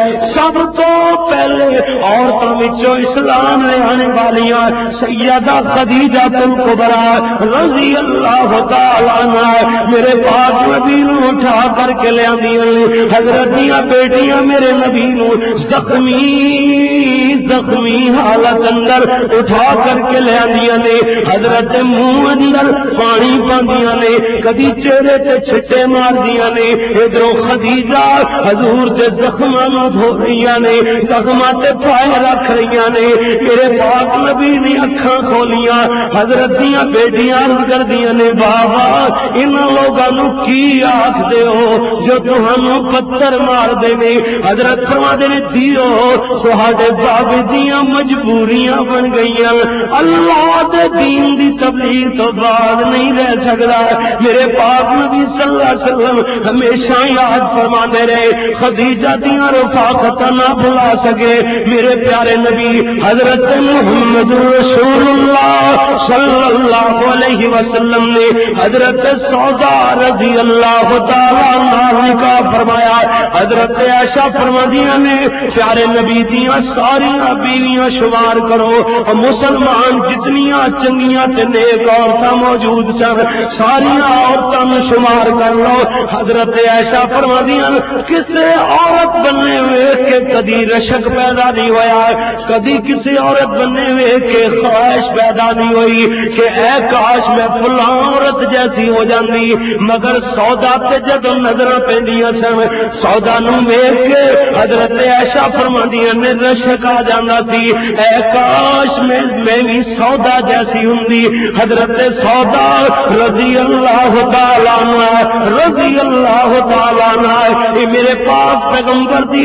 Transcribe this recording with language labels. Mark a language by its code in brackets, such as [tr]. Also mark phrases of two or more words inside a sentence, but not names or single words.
[pa] سب تو پہلے عورتوں وچوں اسلام لے آنے والیاں سیدہ خدیجہ الکبریٰ [ar] رضی اللہ تعالی عنہا [pa] میرے پاک نبی نو اٹھا کر کے لے آندیاں. حضرت دیاں بیٹیاں میرے نبی نو زخمی حالت اندر اٹھا کر کے لے آندیاں نے. حضرت منہ اندر پانی پاندیاں نے, کدی چہرے تے چھٹے مار دیاں نے. ادھروں خدیجہ حضور دے زخماں نو دھو رہیاں نے, زخماں تے پائے رکھ رہیاں نے. میرے پاک نبی نے اکھاں کھولیاں. حضرت دیاں بیٹیاں کر دیاں نے بابا انہاں لوگاں نو کی آکھدے ہو جو تہانوں پتھر مار دے نے. حضرت فرماندے نے دیو تہاڈے باب دیاں مجبوریاں بن گئیاں, اللہ دے دین دی تبلیغ تو بعد نہیں رہ سکدا. میرے پاک نبی [ar] صلی اللہ علیہ وسلم [pa] ہمیشہ یاد فرماندے رہے خدیجہ دیاں رفاقتاں نہ بھلا سکے. میرے پیارے نبی حضرت محمد رسول اللہ [ar] صلی اللہ علیہ وسلم [pa] نے حضرت سودا [ar] رضی اللہ تعالی عنہا [pa] کا فرمایا. حضرت عائشہ فرمادیاں نے پیارے نبی دیاں ساریاں بیویاں شمار کرو, مسلمان جتنیاں چنگیاں تے نیک عورتاں موجود سن ساریاں عورتاں شمار کر لو. حضرت عائشہ فرمادیاں کسے عورت بننے ویکھ کے کدی رشک پیدا نہیں ہویا, کدی کسی عورت بننے ویکھ کے خواہش پیدا نہیں ہوئی کہ اے کاش میں فلاں عورت جیسی ہو جاندی. مگر سودا تے جدوں نظراں پیندیاں سن سودا نو ویکھ کے حضرت عائشہ فرماندیاں نے رشک آ جاندا سی اے کاش میں بھی سودا جیسی ہوندی. حضرت سودا [ar] رضی اللہ تعالی عنہ رضی اللہ تعالی عنہ [pa] میرے پاک پیغمبر دی